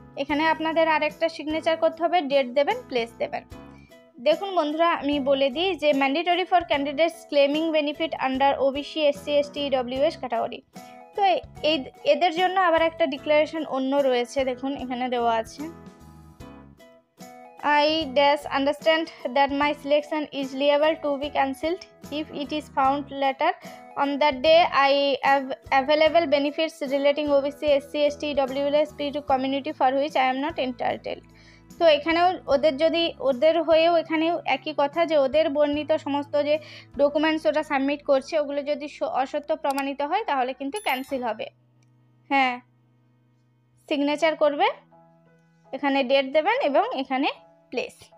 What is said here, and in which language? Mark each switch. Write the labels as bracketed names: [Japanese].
[Bangla] এখানে আপনাদের আরেকটা সিগনেচার করতে হবে, ডেট দেবেন, প্লেস দেবেন। দেখুন বন্ধুরা, আমি বলে দিই যে [English] Mandatory for candidates claiming benefit under OBC, SC, ST, EWS category. [Bangla] তো এদের জন্য আবার একটা ডিক্লারেশন অন্য রয়েছে, দেখুন এখানে দেওয়া আছে। [English] I understand that my selection is liable to be cancelled if it is found later on that day I have available benefits relating OBC, SC, ST, WLS, P2 community for which I am not entitled. [Bangla] তো এখানেও ওদের হয়েও এখানেও একই কথা, যে ওদের বর্ণিত সমস্ত যে ডকুমেন্টস ওটা সাবমিট করছে ওগুলো যদি অসত্য প্রমাণিত হয় তাহলে কিন্তু ক্যান্সেল হবে। হ্যাঁ, সিগনেচার করবে, এখানে ডেট দেবেন এবং এখানে প্লেস।